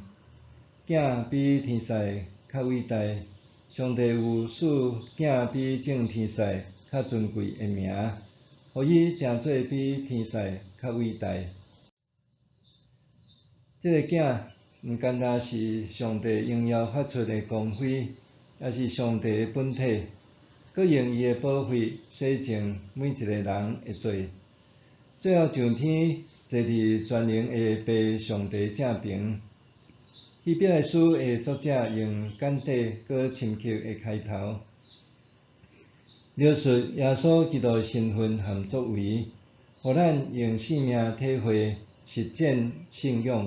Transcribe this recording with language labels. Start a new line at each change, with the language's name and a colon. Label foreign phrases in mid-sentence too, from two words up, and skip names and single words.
Min Nan Chinese: 囝比天使较伟大，上帝有使囝比众天使较尊贵的名，互伊诚做比天使较伟大。这个囝毋单单是上帝荣耀发出的光辉，也是上帝的本体，佮用伊的宝血洗净每一个人的罪，最后上天坐伫全能的父上帝正边。希伯来书的作者用简短佮深刻的开头，描述耶稣基督的身份和作为，互咱用生命体会实践信仰。